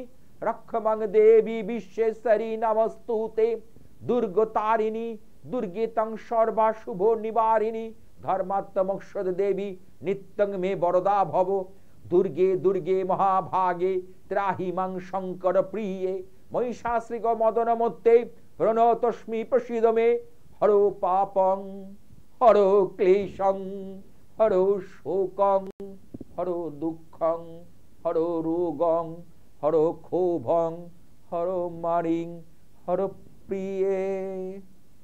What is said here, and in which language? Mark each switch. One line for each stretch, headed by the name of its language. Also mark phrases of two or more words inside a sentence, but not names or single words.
Sanskrit: রক্ষমাং দেবী বিশ্বেশ্বরী নমস্তুতে দুর্গতারিণী দুর্গে তং সর্বা শুভ নিবারিণী ধর্মাত্মমক্ষদ দেবী নিত্যং মে বরদা ভব দুর্গে দুর্গে মহাভাগে ত্রাহি মাং শঙ্কর প্রিয়ে মহিষাশ্রিক মদন মত্তে প্রণতস্মি প্রসীদ মে হরো পাপং হরো ক্লেশং হরো শোকং হরো দুঃখং হরো রোগং হরো ক্ষোভং হরো মারিং হরো প্রিয়ে।